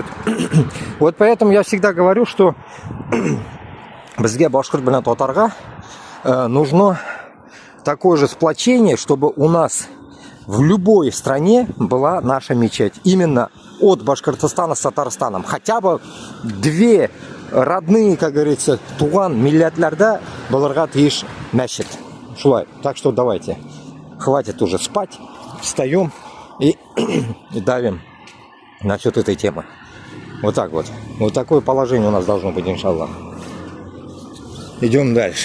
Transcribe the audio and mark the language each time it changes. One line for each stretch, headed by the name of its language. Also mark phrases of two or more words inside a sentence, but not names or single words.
Russian: Вот поэтому я всегда говорю, что
Bashkir: бізге башкұрт білен татарға
Russian: нужно такое же сплочение, чтобы у нас в любой стране была наша мечеть. Именно от Башкортостана с Татарстаном. Хотя бы две родные, как говорится,
Tatar: туған милләтләрдә булырга тиеш мәчет. Шулай.
Russian: Так что давайте. Хватит уже спать. Встаем и давим насчет этой темы. Вот так вот. Вот такое положение у нас должно быть, иншаллах. Идем дальше.